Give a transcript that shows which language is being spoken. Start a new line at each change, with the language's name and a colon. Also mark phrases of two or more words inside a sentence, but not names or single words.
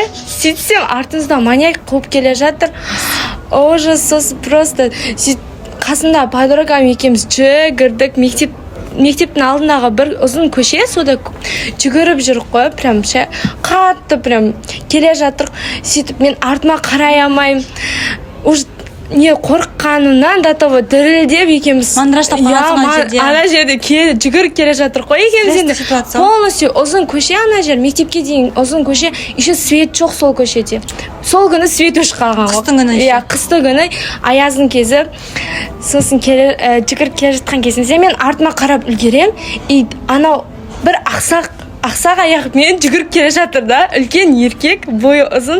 Kazakh: Сөйтсем артымызда маньяк қуып келе жатыр. Ужас, сосын просто сөйтіп қасында подругам екеуміз жүгірдік. Мектептің алдындағы бір ұзын көше, сода жүгіріп жүріп қой, прям қатты прям келе жатыр. Сөйтіп мен артыма қарай алмаймын. Уж не қорыққанымнан
Russian: до того
Kazakh: дірілдеп екеуміз мандыраштап қаласың ана жерде жүгіріп келе жатыр ғой екеуміз. Енді полностью ұзын көше, ана жер мектепке дейін ұзын көше,
Russian: еще свет
Kazakh: жоқ сол көшеде. Сол күні свет өшіп қалған ғой. Қыстың күні. Иә, қыстың күні, аяздың кезі. Сосын жүгіріп келе жатқан кезімізде мен артыма қарап үлгерем, и анау бір ақсақ аяқпен жүгіріп келе жатыр да, үлкен еркек, бойы ұзын.